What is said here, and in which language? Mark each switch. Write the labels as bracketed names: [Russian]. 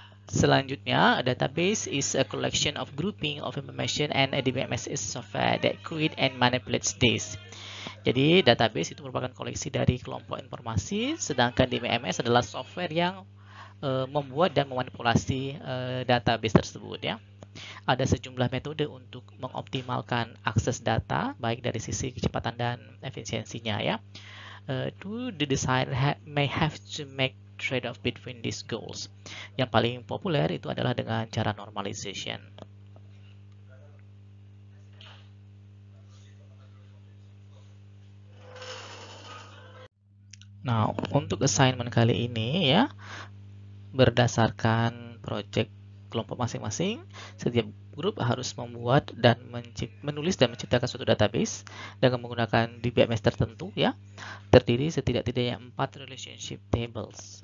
[Indonesian] Selanjutnya, [English] a database is a collection of grouping of information and a DBMS is software that create and manipulates this. [Indonesian] Jadi database itu merupakan koleksi dari kelompok informasi, sedangkan DBMS adalah software yang membuat dan memanipulasi database tersebut ya. Ada sejumlah metode untuk mengoptimalkan akses data baik dari sisi kecepatan dan efisiensinya ya. [English] The designer may have to make trade-off between these goals. [Indonesian] Yang paling populer itu adalah dengan cara normalization. Nah, untuk assignment kali ini ya, berdasarkan project kelompok masing-masing, setiap grup harus membuat dan menulis dan menciptakan suatu database dengan menggunakan DBMS tertentu ya, terdiri setidak-tidaknya 4 relationship tables.